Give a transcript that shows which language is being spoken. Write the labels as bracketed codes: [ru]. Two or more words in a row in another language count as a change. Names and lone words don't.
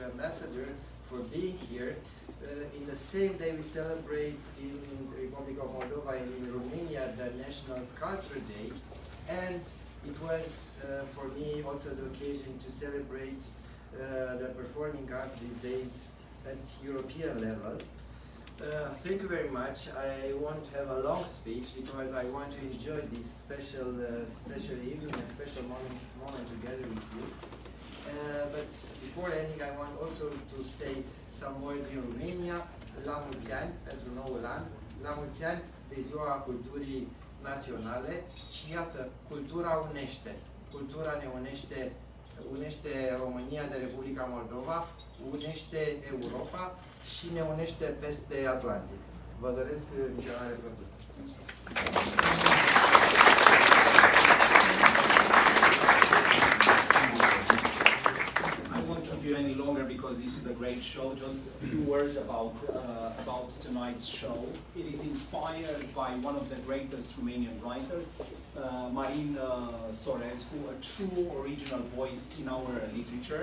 [en] Ambassador for being here. In the same day we celebrate in the Republic of Moldova and in Romania the National Culture Day, and it was for me also the occasion to celebrate the performing arts these days at European level. Thank you very much. I won't have a long speech because I want to enjoy this special evening and special moment together with you. But before ending, I want also to say some words in Romania. [ro] La mulți ani, pentru noul an, la mulți ani de Ziua Culturii Naționale. Și iată, cultura unește. Cultura ne unește România de Republica Moldova, unește Europa și ne unește peste Atlantic. Vă doresc visionare plăcută. [en] I won't keep you any longer because this is a great show. Just a few words about tonight's show. It is inspired by one of the greatest Romanian writers, Marin Sorescu, a true original voice in our literature.